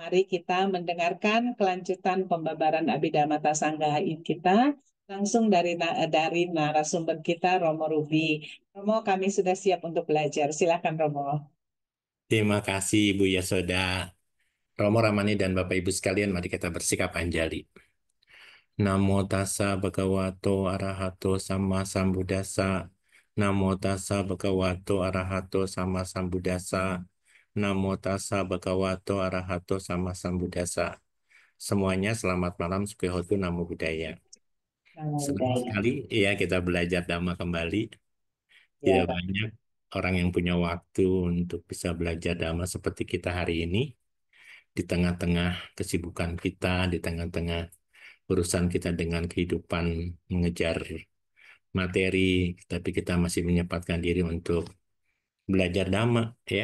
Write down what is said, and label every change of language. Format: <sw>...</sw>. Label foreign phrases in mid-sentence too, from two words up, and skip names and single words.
<id>Mari kita mendengarkan kelanjutan pembabaran Abhidhamma Tasanggaha kita langsung dari narasumber kita Romo Ruby. Romo, kami sudah siap untuk belajar. Silakan Romo. Terima kasih Ibu Yasoda. Romo Ramani dan Bapak Ibu sekalian, mari kita bersikap anjali.</id> <pi>Namo tassa bhagavato arahato sama sambuddhassa. Namo tassa bhagavato arahato sama sambuddhassa. Namo tassa bhagavato arahato sama sambuddhassa.</pi> <id>Semuanya selamat malam,</id> <pi>Sukihotu, Namo Buddhaya. Namo</pi> <id>Senang</id> <pi>Buddhaya.</pi> <id>sekali ya kita belajar Dhamma kembali. Ya, Tidak Pak. banyak orang yang punya waktu untuk bisa belajar Dhamma seperti kita hari ini. Di tengah-tengah kesibukan kita, di tengah-tengah urusan kita dengan kehidupan mengejar materi, tapi kita masih menyempatkan diri untuk belajar Dhamma, ya.</id>